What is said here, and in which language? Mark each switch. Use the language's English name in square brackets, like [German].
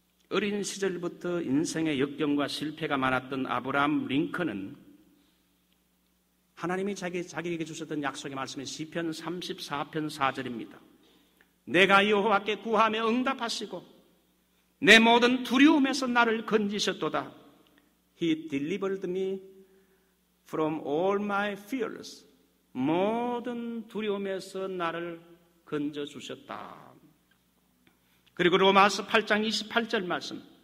[Korean] 어린 시절부터 인생의 역경과 실패가 많았던 아브라함 링컨은 하나님이 자기에게 주셨던 약속의 말씀은 시편 34편 4절입니다. 내가 여호와께 구하며 응답하시고 내 모든 두려움에서 나를 건지셨도다. [English] He delivered me from all my fears. [Korean] 모든 두려움에서 나를 건져주셨다. 그리고 로마서 8장 28절 말씀.